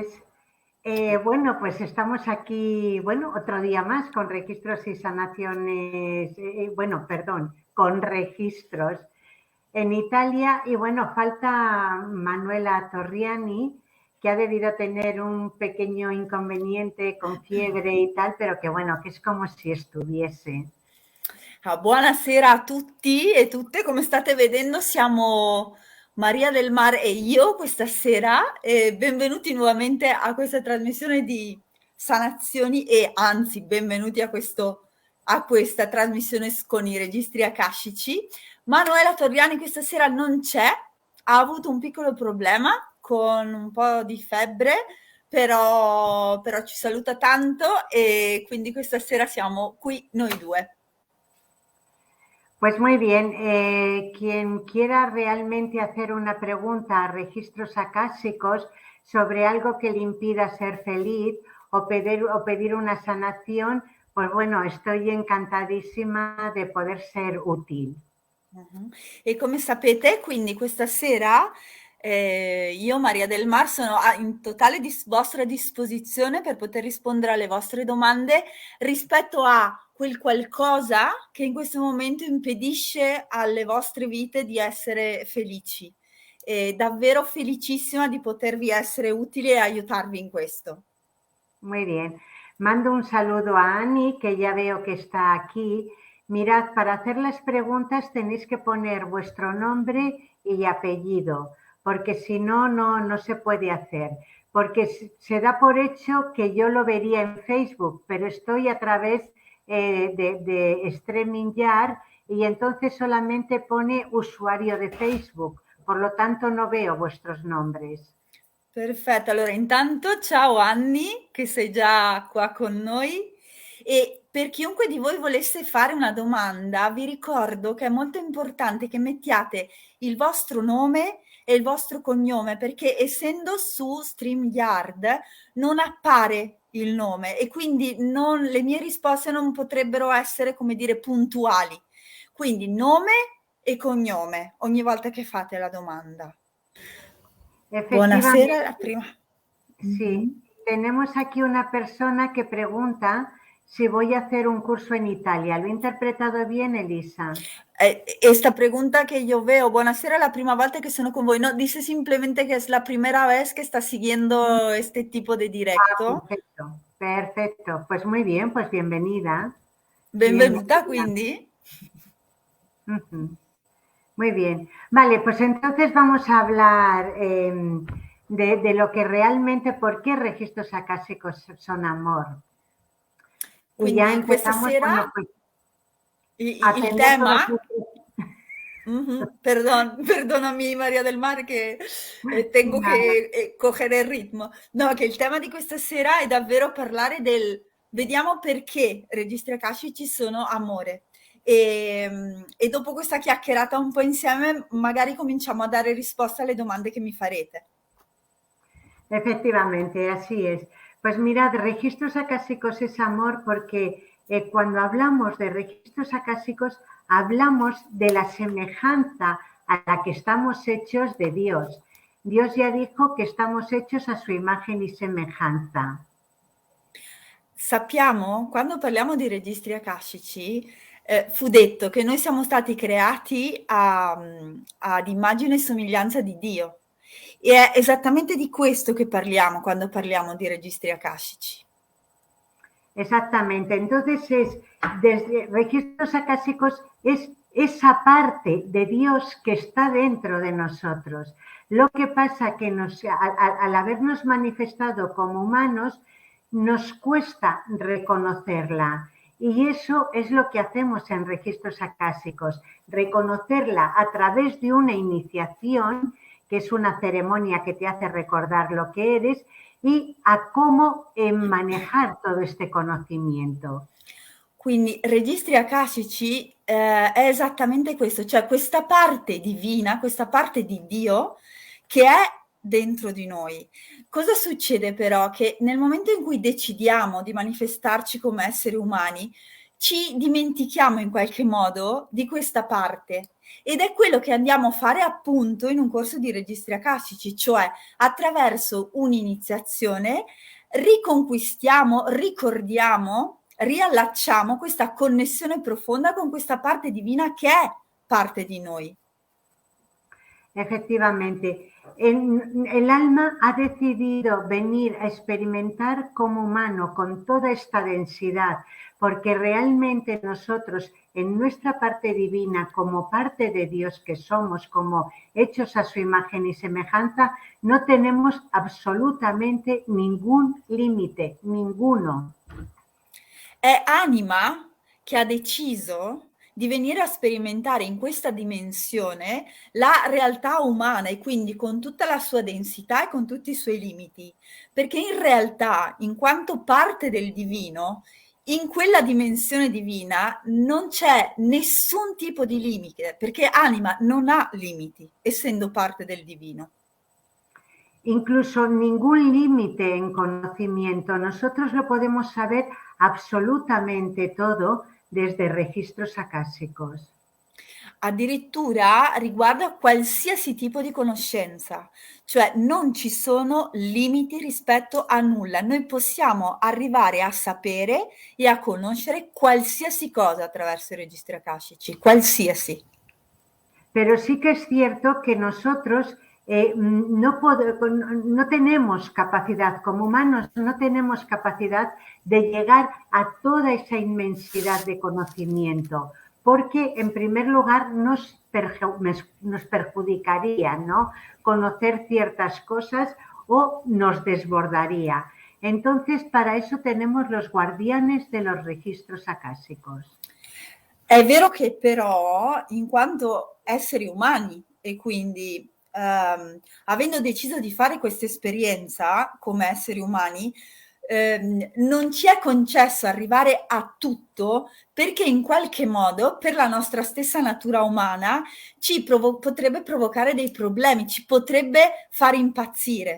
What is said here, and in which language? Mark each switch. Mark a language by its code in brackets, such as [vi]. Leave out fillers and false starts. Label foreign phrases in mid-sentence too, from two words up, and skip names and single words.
[es] Bueno, pues estamos aquí, bueno, otro día más con registros y sanaciones, bueno, perdón, con registros en Italia y bueno, falta Manuela Torriani, que ha debido tener un pequeño inconveniente con fiebre y tal, pero que bueno, que es como si estuviese. [it] Buonasera a tutti e tutte, come state vedendo siamo Maria del Mar e io questa sera e benvenuti nuovamente a questa trasmissione di sanazioni e anzi benvenuti a questa trasmissione con i registri akashici. Manuela Torriani questa sera non c'è, ha avuto un piccolo problema con un po' di febbre, però ci saluta tanto e quindi questa sera siamo qui noi due. [es] Pues muy bien, quien quiera realmente hacer una pregunta a registros acásicos sobre algo que le impida ser feliz o pedir una sanación, pues bueno, estoy encantadísima de poder ser útil. Mh-mh. [it] E come sapete, quindi questa sera, io, Maria del Mar, sono a in totale vostra disposizione per poter rispondere alle vostre domande rispetto a quel qualcosa che in questo momento impedisce alle vostre vite di essere felici. Davvero felicissima di potervi essere utile e aiutarvi in questo. [es] Muy bien. Mando un saludo a Ani, que ya veo que está aquí. Mirad, para hacer las preguntas tenéis que poner vuestro nombre y apellido, porque si no, no se puede hacer. Porque se da por hecho que yo lo vería en Facebook, pero estoy a través de StreamYard y entonces solamente pone usuario de Facebook. Por lo tanto, no veo vuestros nombres. [it] Perfetto, allora intanto ciao Anni, che sei già qua con noi e per chiunque di voi volesse fare una domanda, vi ricordo che è molto importante che mettiate il vostro nome e il vostro cognome, perché essendo su StreamYard non appare il nome e quindi le mie risposte non potrebbero essere, come dire, puntuali. Quindi nome e cognome ogni volta che fate la domanda. Buonasera, la [es] Efectivamente, [it] prima. [es] sí, Mh-mh. tenemos aquí una persona que pregunta si voy a hacer un curso en Italia. ¿Lo he interpretado bien, Elisa? Esta pregunta que yo veo, [it] buonasera, la prima volta que sono con voi, [es] no, dice simplemente que es la primera vez que está siguiendo este tipo de directo. Perfecto, perfecto. Pues muy bien, pues bienvenida. [it] Benvenuta [es] Bienvenida. [it] quindi. [es] Ujú. Muy bien. Vale, pues entonces vamos a hablar de lo que realmente, por qué registros acásicos son amor. Y ya [it] Quindi questa [es] empezamos, [it] sera [es] bueno, pues a [it] il [es] atender todos [it] tema. [es] nuestros... [it] Perdonami Maria del Mare che tengo [es] Nada. [it] che cogliere il ritmo. No, che il tema di questa sera è davvero parlare del vediamo perché registri akashici sono amore. E dopo questa chiacchierata un po' insieme, magari cominciamo a dare risposta alle domande che mi farete. [es] Efectivamente, así es. Pues mirad, registros acásicos es amor porque cuando hablamos de registros acásicos hablamos de la semejanza a la que estamos hechos de Dios. Dios ya dijo que estamos hechos a su imagen y semejanza. [it] Sappiamo, quando parliamo di registri akashici, fu detto che noi siamo stati creati ad immagine e somiglianza di Dio. E è esattamente di questo che parliamo quando parliamo di registri akashici. [es] Exactamente. Entonces desde registros acásicos es esa parte de Dios que está dentro de nosotros. Lo que pasa que al habernos manifestado como humanos, nos cuesta reconocerla. Y eso es lo que hacemos en registros acásicos, reconocerla a través de una iniciación, que es una ceremonia que te hace recordar lo que eres, y a cómo manejar todo este conocimiento. [it] Quindi registri akashici, è esattamente questo, cioè questa parte divina, questa parte di Dio che è dentro di noi. Cosa succede però? Che nel momento in cui decidiamo di manifestarci come esseri umani, ci dimentichiamo in qualche modo di questa parte Ed è quello che andiamo a fare appunto in un corso di registri akashici, cioè attraverso un'iniziazione riconquistiamo, ricordiamo, riallacciamo questa connessione profonda con questa parte divina che è parte di noi. [es] Efectivamente, el alma ha decidido venir a experimentar como humano con toda esta densidad, porque realmente nosotros en nuestra parte divina, como parte de Dios que somos, como hechos a su imagen y semejanza, no tenemos absolutamente ningún límite, ninguno. [it] È anima che ha deciso di venire a sperimentare in questa dimensione la realtà umana e quindi con tutta la sua densità e con tutti i suoi limiti, perché in realtà, in quanto parte del divino, in quella dimensione divina non c'è nessun tipo di limite, perché anima non ha limiti, essendo parte del divino. [es] Incluso ningún límite en conocimiento. Nosotros lo podemos saber absolutamente todo desde registros acásicos. [it] Addirittura riguarda qualsiasi tipo di conoscenza, cioè non ci sono limiti rispetto a nulla. Noi possiamo arrivare a sapere e a conoscere qualsiasi cosa attraverso i registri akashici, qualsiasi. [es] Pero sí que es cierto que nosotros no tenemos capacidad, como humanos, no tenemos capacidad de llegar a toda esa inmensidad de conocimiento, porque en primer lugar nos perjudicaría, ¿no? Conocer ciertas cosas o nos desbordaría. Entonces, para eso tenemos los guardianes de los registros akásicos. [it] È vero che però, in quanto esseri umani e quindi avendo deciso di fare questa esperienza come esseri umani, non ci è concesso arrivare a tutto perché in qualche modo, per la nostra stessa natura umana, potrebbe provocare dei problemi, ci potrebbe far impazzire.